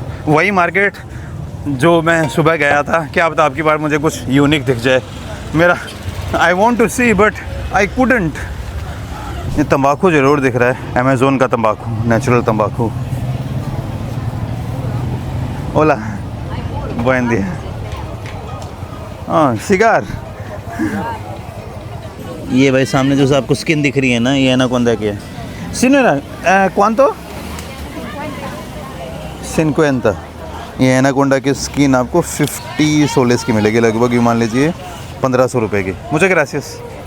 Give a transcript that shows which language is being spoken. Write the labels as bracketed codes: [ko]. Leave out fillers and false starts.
[hi] वही मार्केट जो मैं सुबह गया था. क्या पता आपकी बार मुझे कुछ यूनिक दिख जाए. मेरा [en] I want to see but I couldn't. [hi] ये तंबाकू ज़रूर दिख रहा है. अमेज़ोन का तंबाकू, नेचुरल तंबाकू. [es] ओला buen día. [hi] हाँ, सिगार. ये भाई सामने जो आपको स्किन दिख रही है ना, ये एनाकोंडा की है. [es] Señora, ¿cuánto? 50. [hi] ये एनाकोंडा की स्किन आपको 50 सोलेस की मिलेगी लगभग. ये मान लीजिए 1500 रुपये की. मुझे ग्रासियस.